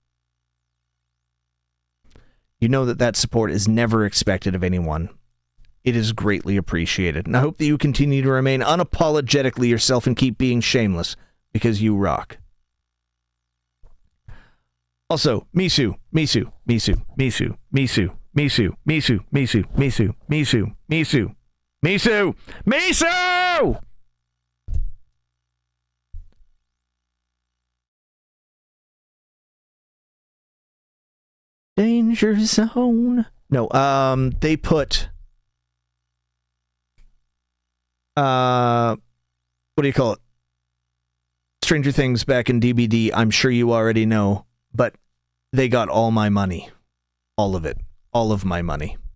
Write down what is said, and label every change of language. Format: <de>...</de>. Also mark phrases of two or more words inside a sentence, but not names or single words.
<en>You know that support is never expected of anyone. It is greatly appreciated, and I hope that you continue to remain unapologetically yourself and keep being shameless, because you rock. Also, Misu, Misu, Misu, Misu, Misu, Misu, Misu, Misu, Misu, Misu, Misu, Misu, Misu! Danger zone. No, they put what do you call it? Stranger Things back in DBD. I'm sure you already know, but they got all my money. All of it. All of my money.</en>